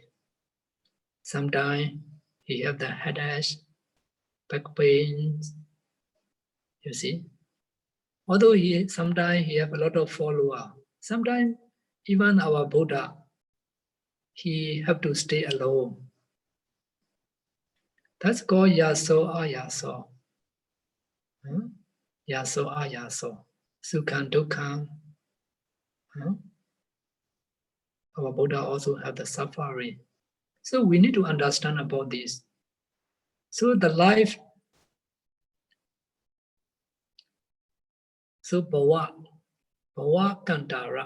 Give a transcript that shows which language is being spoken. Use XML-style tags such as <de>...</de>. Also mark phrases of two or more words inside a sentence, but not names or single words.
<en>Sometimes he have the headache, back pains, you see. Although sometimes he have a lot of follower. Sometimes even our Buddha, he have to stay alone. That's called</en> <pi>yaso ayaso. Yaso ayaso. Sukhan dukkhan.</pi> <en>Our Buddha also have the suffering. So we need to understand about this. So the life, so</en> <pi>bhava kantara.</pi>